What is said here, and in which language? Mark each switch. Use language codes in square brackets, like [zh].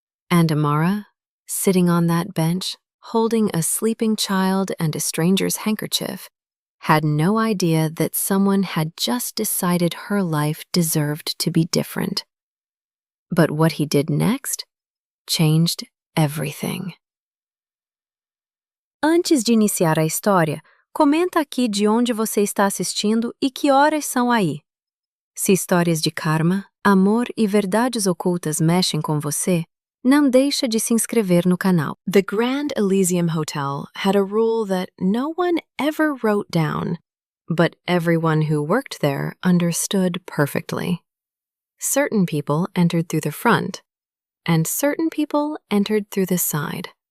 [en] And Amara, sitting on that bench, holding a sleeping child and a stranger's handkerchief, had no idea that someone had just decided her life deserved to be different. But what he did next changed everything. [pt] Antes de iniciar a história, comenta aqui de onde você está assistindo e que horas são aí. Se histórias de karma, amor e verdades ocultas mexem com você, não deixa de se inscrever no canal. [en] The Grand Elysium Hotel had a rule that no one ever wrote down, but everyone who worked there understood perfectly. Certain people entered through the front, and certain people entered through the side.